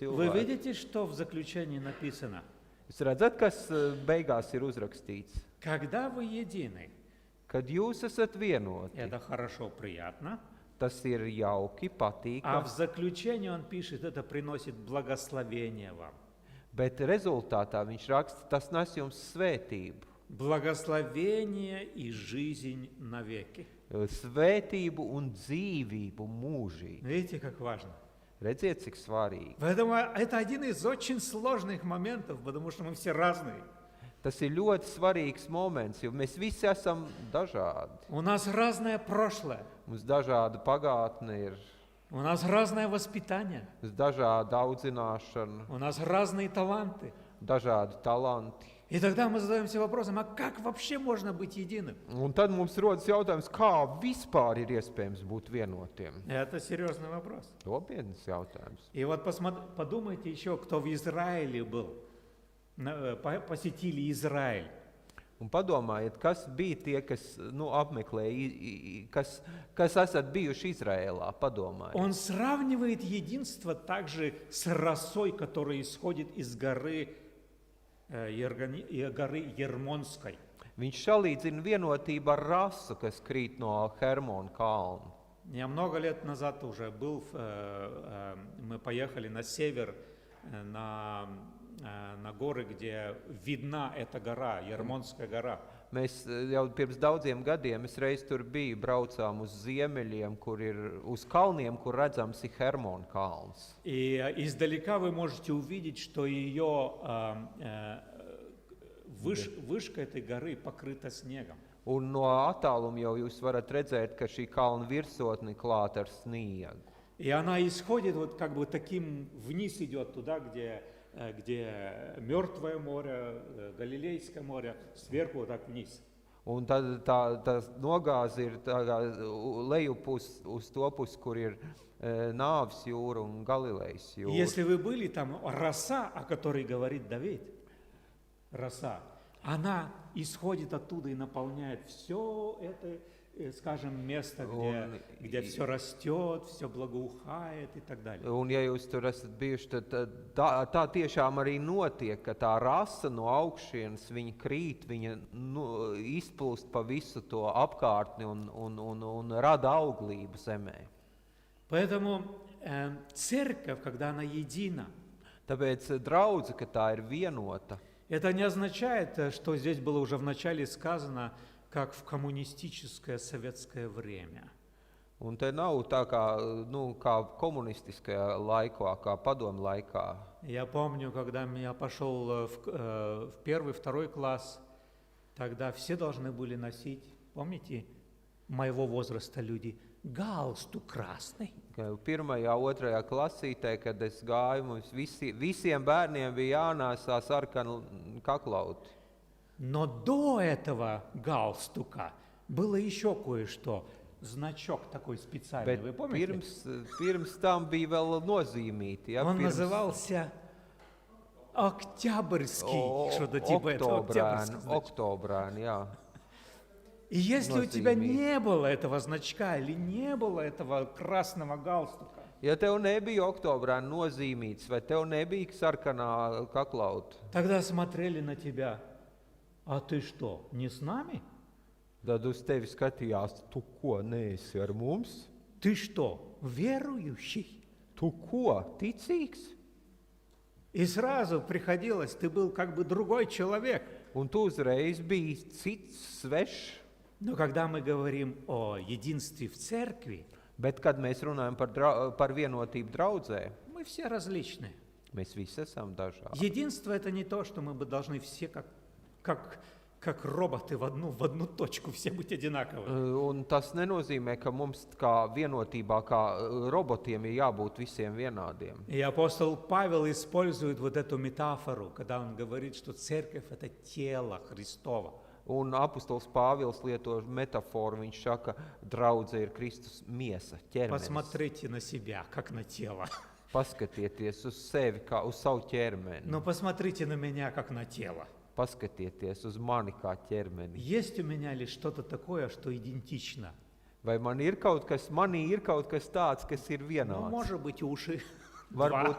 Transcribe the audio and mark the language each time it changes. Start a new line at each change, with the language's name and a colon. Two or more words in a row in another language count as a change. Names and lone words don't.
Russian: Вы
Latvian: cilvēki.
Russian: видите, что в заключении написано?
Latvian: Jūs redzat, kas beigās ir uzrakstīts?
Russian: Когда вы едины,
Latvian: Kad jūs esat vienoti,
Russian: это хорошо, приятно.
Latvian: tas ir jauki,
Russian: А
Latvian: patīkami,
Russian: в заключении он пишет, это приносит благословение вам.
Latvian: bet rezultātā viņš raksta, tas nes jums svētību.
Russian: Благословение и жизнь навеки.
Latvian: Svētību un dzīvību mūžīgi.
Russian: Видите, как важно?
Latvian: Redziet, cik svarīgi.
Russian: Поэтому это один из очень сложных моментов, потому что мы все разные.
Latvian: Tas ir ļoti svarīgs moments, jo mēs visi esam dažādi.
Russian: У нас разное прошлое,
Latvian: Mums dažāda pagātne ir,
Russian: у нас разное воспитание,
Latvian: mums dažāda audzināšana,
Russian: у нас разные таланты.
Latvian: dažādi talanti.
Russian: И тогда мы задаемся вопросом, а как вообще можно быть единым?
Latvian: Un tad mums rodas jautājums, kā vispār ir iespējams būt vienotiem.
Russian: Это серьезный вопрос.
Latvian: Nopietns jautājums.
Russian: И вот подумайте еще, кто в Израиле был, посетили Израиль.
Latvian: Un padomājiet, kas bija tie, kas apmeklēja, kas esat bijuši Izrēlā, padomājiet.
Russian: Он сравнивает единство также с росой, которая исходит из горы Ермонской.
Latvian: Viņš salīdzina vienotību ar rasu, kas krīt no Hermona kalna.
Russian: Я много лет назад уже был, мы поехали на север, на горы, где видна эта гора, Ермонская гора.
Latvian: Mēs jau pirms daudziem gadiem, es reiz tur biju, braucām uz ziemeļiem, kur ir uz kalniem, kur redzams ir Hermona kalns.
Russian: И издалека вы можете увидеть, что ее вышка этой горы покрыта снегом.
Latvian: Un no attāluma jau jūs varat redzēt, ka šī kalna virsotne klāta ar sniegu.
Russian: И она исходит вот как бы таким, вниз идет туда, где Мертвое море, Галилейское море, сверху вот так вниз.
Latvian: Un tad tā nogāze ir lejup uz to pusi, kur ir Nāves jūra un Galilejas
Russian: И
Latvian: jūra.
Russian: если вы были там, роса, о которой говорит Давид, роса, она исходит оттуда и наполняет все это, скажем, место, где все растет, все благоухает и так далее.
Latvian: Un ja jūs tur esat bijuši, tad tā tiešām arī notiek, ka tā rasa no augšienes, viņa krīt, viņa izplūst pa visu to apkārtni un rada auglību zemē.
Russian: Поэтому церковь, когда она едина,
Latvian: Tāpēc draudze, ka tā ir vienota,
Russian: это не означает, что здесь было уже вначале сказано, как в коммунистическое советское время.
Latvian: un te nav tā kā komunistiskajā laikā, kā padomu laikā.
Russian: Я помню, когда я пошел в первый, второй класс, тогда все должны были носить, помните, моего возраста люди, галстук красный.
Latvian: Pirmajā, otrajā klasītē, kad es gāju, mums visiem bērniem bija jānēsā sarkana kaklauti.
Russian: Но до этого галстука было еще кое-что. Значок такой специальный,
Latvian: Bet
Russian: вы помните?
Latvian: pirms tam bija vēl nozīmīti. Ja,
Russian: Он назывался Октябрьский, что-то типа этого. Октябрьский значок.
Latvian: Oktobrēni, jā.
Russian: И если у тебя не было этого значка или не было этого красного галстука,
Latvian: Ja tev nebija oktobrēni nozīmīts, vai tev nebija sarkanā kaklauta,
Russian: тогда смотрели на тебя. А ты что, не с нами?
Latvian: tad uz tevi skatījās, tu ko, neesi ar mums?
Russian: Ты что, верующий?
Latvian: Tu ko, ticīgs?
Russian: И сразу приходилось, ты был как бы другой человек.
Latvian: Un tu uzreiz biji cits, svešs.
Russian: Но когда мы говорим о единстве в церкви,
Latvian: Bet, kad mēs runājam par vienotību draudzē,
Russian: мы все различны.
Latvian: mēs visi esam dažādi.
Russian: Единство – это не то, что мы бы должны все как роботы в одну точку все быть одинаковы.
Latvian: Un tas nenozīmē, ka mums kā vienotībā, kā robotiem ir jābūt visiem vienādiem.
Russian: И апостол Павел использует вот эту метафору, когда он говорит, что церковь – это тело Христово.
Latvian: Un apustulis Pāvils lieto metaforu, viņš saka, draudze ir Kristus miesa, ķermenis.
Russian: Посмотрите на себя, как на тело.
Latvian: Paskatieties uz sevi kā uz savu ķermeni.
Russian: Но посмотрите на меня, как на тело.
Latvian: Paskatieties uz mani kā ķermeni.
Russian: Есть у меня ли что-то такое, что идентично?
Latvian: Vai manī ir kaut kas tāds, kas ir
Russian: Ну,
Latvian: vienāds?
Russian: может быть, уши.
Latvian: Varbūt